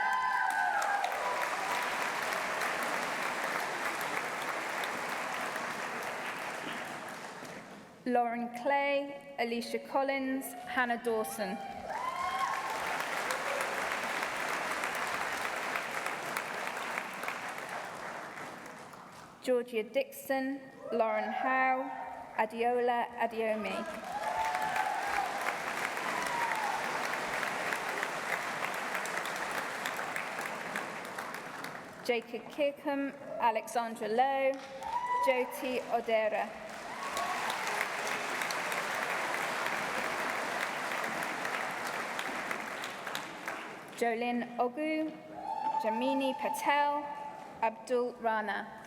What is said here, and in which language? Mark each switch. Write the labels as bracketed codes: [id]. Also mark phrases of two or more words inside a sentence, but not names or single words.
[en] Lauren Clay, Alicia Collins, Hannah Dawson. Georgia Dixon, Lauren Howe, Adiola Adiomi. Jacob Kirkham, Alexandra Lowe, Jyoti Odera. Jolyn Ogu, Jamini Patel, Abdul Rana.